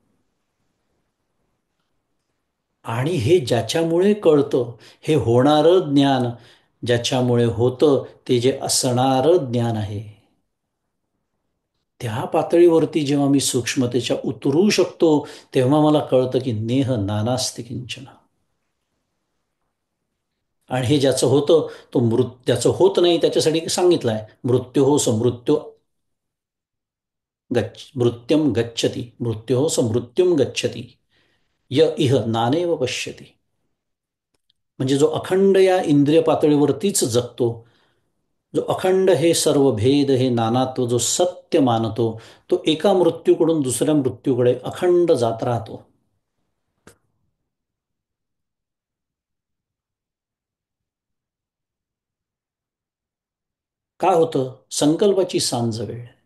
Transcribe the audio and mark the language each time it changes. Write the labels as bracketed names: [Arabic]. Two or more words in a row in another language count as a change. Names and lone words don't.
[Marathi] आणि हे ज्याच्यामुळे कळतं, हे होणारं ज्ञान ज्याच्यामुळे होतं, ते जे असणारं ज्ञान आहे, त्या पातळीवरती जेव्हा मी सूक्ष्मतेच्या उतरू शकतो, तेव्हा मला कळतं की [Sanskrit] नेह नानास्ति किंचन. [Marathi] आणि हे ज्याचं होतं, तो ज्याचं होत नाही त्याच्यासाठी सांगितलं आहे, [Sanskrit] मृत्यू हो समृत्यू मृत्युम गच्छति, मृत्यू हो समृत्युम गच्छति, य इह नानेव पश्यति. [Marathi] म्हणजे जो अखंड या इंद्रिय पातळीवरतीच जगतो, जो अखंड हे सर्व भेद, हे नानात्व जो सत्य मानतो, तो एका मृत्यूकडून दुसऱ्या मृत्यूकडे अखंड जात राहतो. काय होतं, संकल्पाची सांज वेळ.